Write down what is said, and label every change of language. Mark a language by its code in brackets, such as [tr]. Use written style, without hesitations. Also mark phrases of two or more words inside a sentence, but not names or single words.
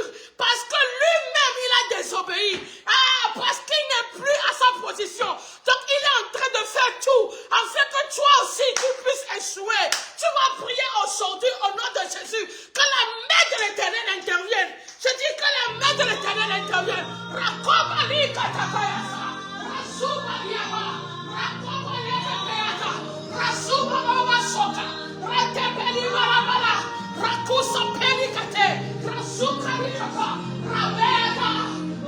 [fr] Parce que lui-même, il a désobéi. Parce qu'il n'est plus à sa position. Donc, il est en train de faire tout afin que toi aussi, tu puisses échouer. Tu vas prier aujourd'hui au nom de Jésus. Que la main de l'Éternel intervienne. Je dis que la main de l'Éternel intervienne. Rakobali katakayasa. Rasubaliaba. Rakobaliaba. Rasubaliaba soka. Rakebeli marabala. Rakusa pelikate. Rasuka likapa. Rabeba.